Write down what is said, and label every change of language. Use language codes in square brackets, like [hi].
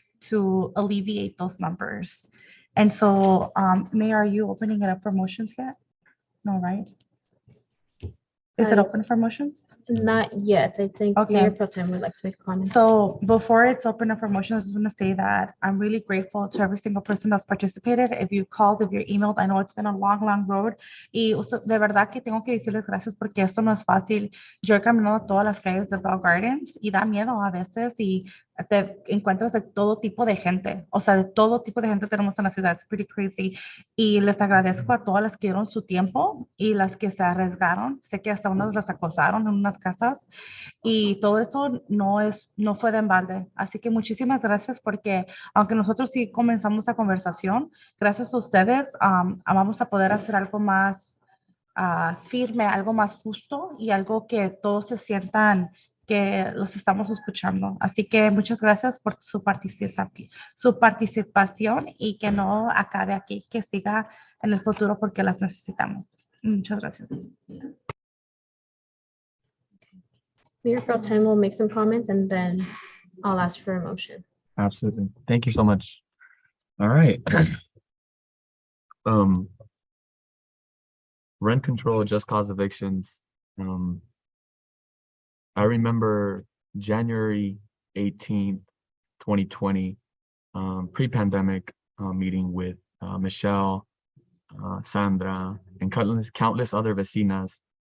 [en] to alleviate those numbers. And so, Mayor, are you opening it up for motions yet? No, right? Is it open for motions? Not yet. I think Okay. Mayor Pro Tem would like to make a comment. So before it's open up for motions, I just want to say that I'm really grateful to every single person that's participated. If you called, if you emailed, I know it's been a long, long road. [es] Y de verdad que tengo que decirles gracias porque esto no es fácil. Yo he caminado todas las calles de Bell Gardens y da miedo a veces y te encuentras de todo tipo de gente. O sea, de todo tipo de gente tenemos en la ciudad. [en] It's pretty crazy. [es] Y les agradezco a todas las que dieron su tiempo y las que se arriesgaron. Sé que hasta unas las acosaron en unas casas. Y todo eso no fue de embalde. Así que muchísimas gracias porque aunque nosotros sí comenzamos la conversación, gracias a ustedes vamos a poder hacer algo más firme, algo más justo y algo que todos se sientan que los estamos escuchando. Así que muchas gracias por su participación y que no acabe aquí, que siga en el futuro porque las necesitamos. Muchas gracias. [en] Mayor Pro Tem will make some comments and then I'll ask for a motion. Absolutely. Thank you so much. All right. Rent control, just cause evictions. I remember January 18th, 2020, pre-pandemic meeting with Michelle, Sandra, and countless other vecinas.